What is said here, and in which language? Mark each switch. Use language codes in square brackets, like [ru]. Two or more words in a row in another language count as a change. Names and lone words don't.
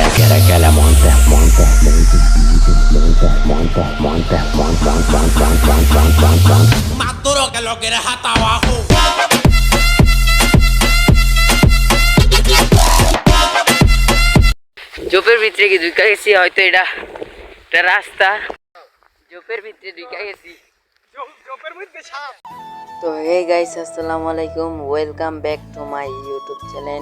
[es] que le monte, monte, monte, monte, monte, monte, monte, monte, monte, monte, monte. Más duro que lo quieres hasta abajo. [bn] জোপের ভিতরে কি ঢুকা গেছি, হয়তো এটা রাস্তা। জোপের ভিতরে ঢুকা গেছি, জোপের মধ্যে সাপ। [en] তো hey guys, [ar] السلام عليكم, [en] welcome back to my YouTube channel.